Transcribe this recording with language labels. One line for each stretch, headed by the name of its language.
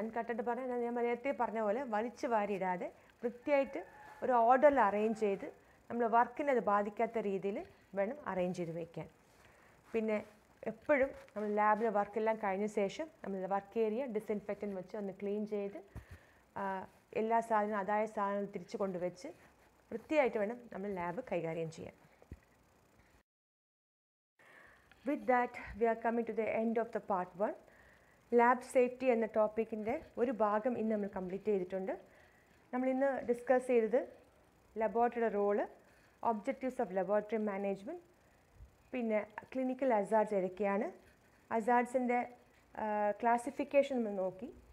Malayalam: അൺക്ലട്ടേർഡ് പറഞ്ഞാൽ ഞാൻ നേരത്തെ പറഞ്ഞ പോലെ വലിച്ചു വാരിയിടാതെ വൃത്തിയായിട്ട് ഒരു ഓർഡറിൽ അറേഞ്ച് ചെയ്ത് നമ്മൾ വർക്കിനെ അത് ബാധിക്കാത്ത രീതിയിൽ വേണം അറേഞ്ച് ചെയ്ത് വയ്ക്കാൻ. പിന്നെ എപ്പോഴും നമ്മൾ ലാബിലെ വർക്കെല്ലാം കഴിഞ്ഞ ശേഷം നമ്മൾ വർക്ക് ഏരിയ ഡിസിൻഫെക്റ്റൻ്റ് വെച്ച് ഒന്ന് ക്ലീൻ ചെയ്ത് എല്ലാ സാധനവും അതായ സാധനങ്ങൾ തിരിച്ചു കൊണ്ടുവച്ച് വൃത്തിയായിട്ട് വേണം നമ്മൾ ലാബ് കൈകാര്യം ചെയ്യാൻ.
English: With that, we are coming to the end of the part 1.
Malayalam: Lab safety എന്ന ടോപ്പിക്കിൻ്റെ ഒരു ഭാഗം ഇന്ന് നമ്മൾ കംപ്ലീറ്റ് ചെയ്തിട്ടുണ്ട്. നമ്മളിന്ന് ഡിസ്കസ് ചെയ്തത് ലബോറട്ടറിയുടെ role, objectives of laboratory management, പിന്നെ ക്ലിനിക്കൽ അസാർഡ്സ് ഏതൊക്കെയാണ്, അസാർഡ്സിൻ്റെ ക്ലാസിഫിക്കേഷൻ നമ്മൾ നോക്കി.